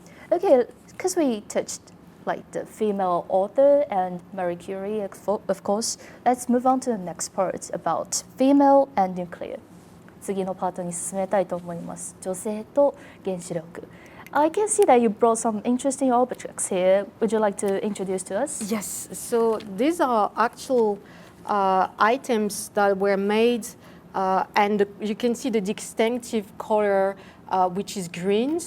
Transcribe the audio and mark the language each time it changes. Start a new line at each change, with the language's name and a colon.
English: Okay, because we touched like the female author and Marie Curie, of course. Let's move on to the next part about female and nuclear.
Japanese: 次のパートに進めたいと思います。女性と原子力。
English: I can see that you brought some interesting objects here. Would you like to introduce to us? Yes, so these are actual items that were made, and you can see the distinctive color, which is green.